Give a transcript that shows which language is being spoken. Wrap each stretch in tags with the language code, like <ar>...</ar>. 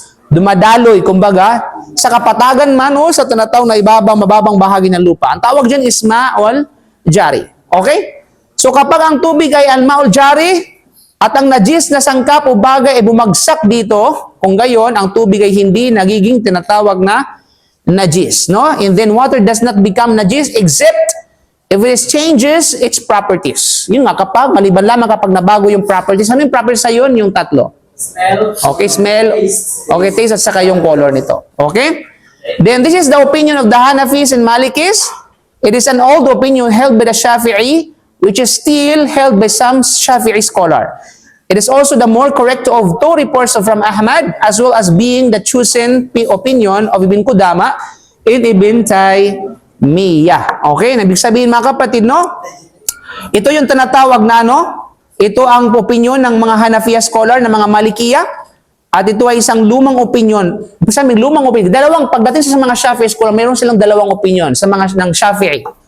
<tl>Dumadaloy, kumbaga, sa kapatagan man o sa tinatawag na mababang bahagi ng lupa. Ang tawag dyan is ma'ul jari. Okay? So kapag ang tubig ay al-ma'ul jari at ang najis na sangkap o bagay ay bumagsak dito, kung gayon, ang tubig ay hindi nagiging tinatawag na najis. No?</tl> <en>And then water does not become najis except if it changes its properties.</en> <tl>Yun nga, maliban lamang kapag nabago yung properties. Ano yung properties sa yun? Yung tatlo.</tl> <en>Okay, smell.</en> <tl>Okay, taste at saka yung color nito. Okay?</tl> <en>Then this is the opinion of the Hanafis and Malikis. It is an old opinion held by the Shafi'i, which is still held by some Shafi'i scholar. It is also the more correct of two reports from Ahmad, as well as being the chosen opinion of Ibn Qudama and Ibn Taymiyyah. Okay?</en> <tl>Ibig sabihin mga kapatid, no? Ito yung tinatawag na ito ang opinion ng mga Hanafiya scholar, ng mga Malikiya, at ito ay isang lumang opinion. Sabi, lumang opinion. Pagdating sa mga Shafi'i scholar, mayroon silang dalawang opinion sa mga ng Shafi'i.</tl>